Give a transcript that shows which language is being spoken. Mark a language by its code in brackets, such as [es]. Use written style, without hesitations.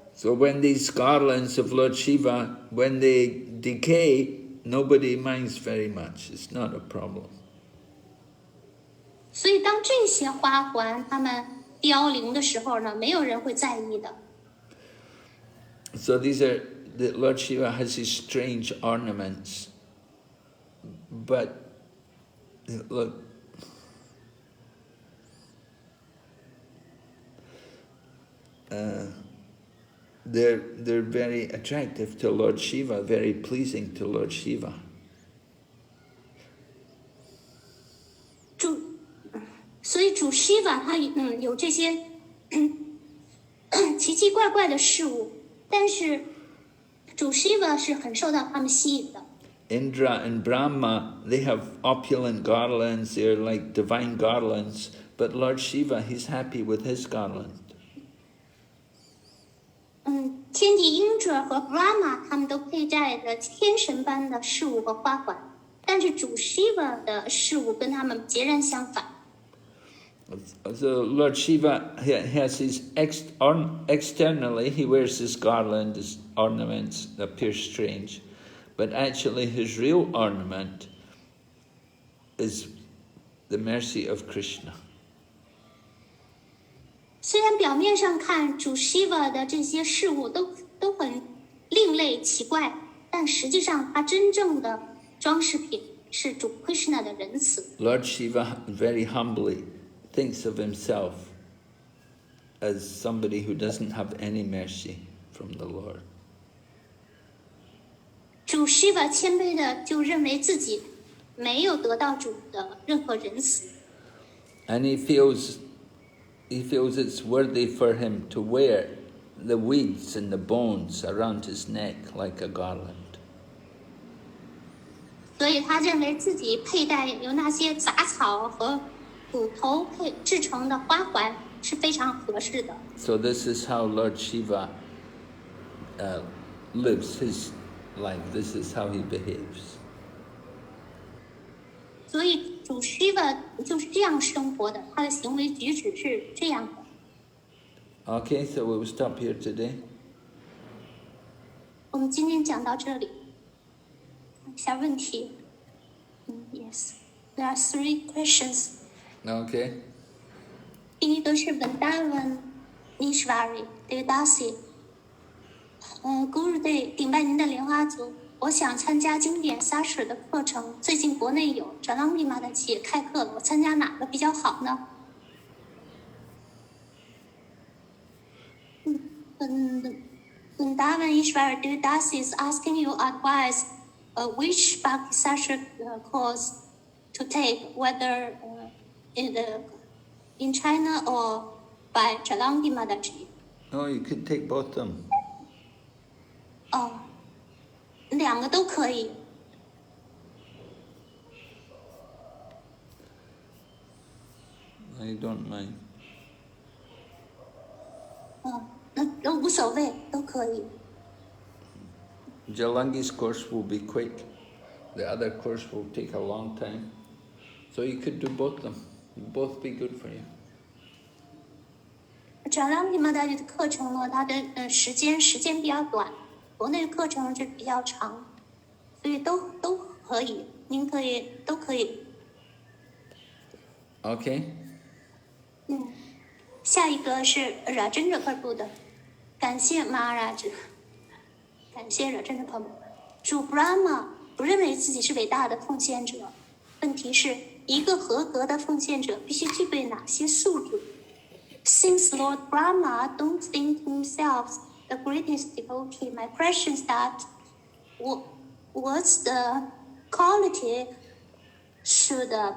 [en] So when these garlands of Lord Shiva, when they decay, nobody minds very much. It's not a problem. [zh] 所以当这些花环它们凋零的时候呢，没有人会在意的。 [en] So the Lord Shiva has these strange ornaments, but look, they're very attractive to Lord Shiva, very pleasing to Lord Shiva. [zh] 所以主 Shiva 他有这些奇奇怪怪的事物，但是主 Shiva 是很受到他们吸引的。 [en] Indra and Brahma, they have opulent garlands, they're like divine garlands, but Lord Shiva, he's happy with his garland. [zh] 天帝 Indra 和 Brahma 他们都佩戴着天神般的饰物和花环，但是主 Shiva 的饰物跟他们截然相反。 [en] So Lord Shiva, he has his externally, he wears this garland, his ornaments that appear strange, but actually his real ornament is the mercy of Krishna. [zh] 虽然表面上看主 Shiva 的这些事物都很另类奇怪，但实际上他真正的装饰品是主 Krishna 的仁慈。 [en] Lord Shiva very humbly thinks of himself as somebody who doesn't have any mercy from the Lord. [zh] 主 Shiva 谦卑的就认为自己没有得到主的任何仁慈。 [en] And he feels it's worthy for him to wear the weeds and the bones around his neck like a garland. [zh] 所以他认为自己佩戴由那些杂草和骨头制成的花环是非常合适的。 [en] So this is how Lord Shiva lives his life. This is how he behaves. [zh] 所以主 Shiva 就是这样生活的，他的行为举止是这样的。 [en] Okay, so we will stop here today. [zh] 我们今天讲到这里，看一下问题。 [en] Yes, there are 3 questions. Okay. [zh] 第一个是Vrindavan Ishvari Devdasi。 Gurudev，顶拜您的莲花族。我想参加经典 Sasha 的课程，最近国内有 Jalandi 玛的企业开课了，我参加哪个比较好呢？ [en] Vrindavan Ishwar Devdasi is asking you advice which Bhakti Sasha course to take, whether in China or by Jalandi Mataji. Oh, you could take both of them. [zh] 2个都可以。 [en] I don't mind. [zh] 那无所谓，都可以。 [en] Jalangi's course will be quick. The other course will take a long time. So you could do both of them. Both be good for you. [zh] Jalandi Mataji 的课程呢，它的时间比较短。国内的课程是比较长，所以都可以，您都可以。 [en] Okay. [zh] 下一个是Rajendra Prabhu的，感谢 Maharaj， 感谢 Rajendra Prabhu。主 Brahma 不认为自己是伟大的奉献者，问题是一个合格的奉献者必须具备哪些素质 ？ [en] Since Lord Brahma don't think himself the greatest devotee, my question is that what's the quality should